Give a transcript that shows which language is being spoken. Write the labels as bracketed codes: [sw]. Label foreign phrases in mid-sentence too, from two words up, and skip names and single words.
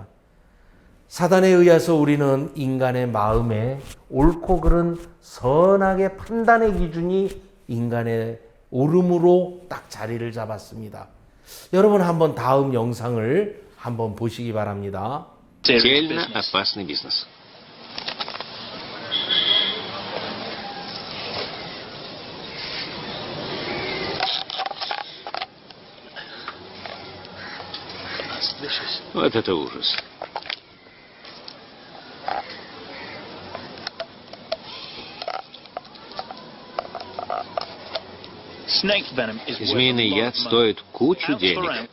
[ko] 사단에 의해서 우리는 인간의 마음에 옳고 그른 선악의 판단의 기준이 인간의 옳음으로 딱 자리를 잡았습니다. 여러분 한번 다음 영상을 한번 보시기 바랍니다. [ru] Смертельно опасный бизнес. Вот это ужас. Змеиный яд стоит кучу денег.